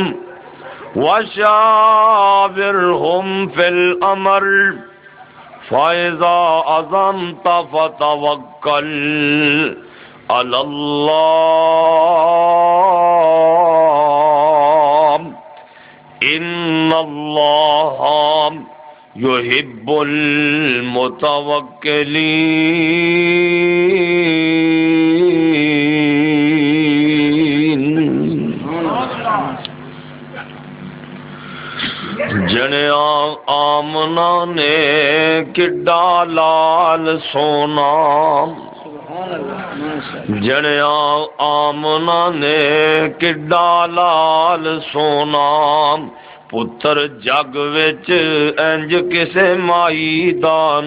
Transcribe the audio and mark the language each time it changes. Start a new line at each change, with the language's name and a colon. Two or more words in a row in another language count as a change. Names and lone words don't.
Arabic: وشاورهم في الأمر فإذا عزمت فتوكل على الله إن الله يحب المتوكلين۔
Punjabi: جنیا آمنہ نے کڈا لال سونا، جنیا آمنہ نے کڈا لال سونا، پتر جگ وچ انج کسے مائی دا